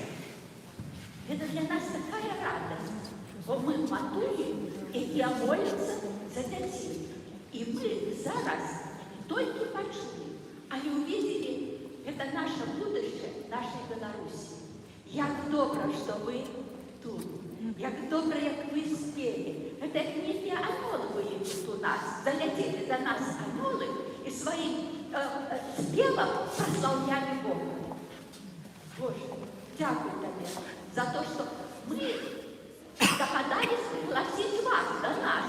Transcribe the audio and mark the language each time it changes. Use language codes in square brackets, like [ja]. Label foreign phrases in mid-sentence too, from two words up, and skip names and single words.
[uk] Це для нас така радість, бо ми матулі, які моляться за дітей. І ми зараз тільки почали, але увидели, це наше будущее нашої Білорусі. Як добре, що ви тут. Як добре, як ви спели. [ru] Это не анголы были тут у нас. Залетели до нас анголы и своим спевом прославляли Бога. [uk] Боже, дякую тебе [ru] за то, что мы догадались пригласить вас до нас.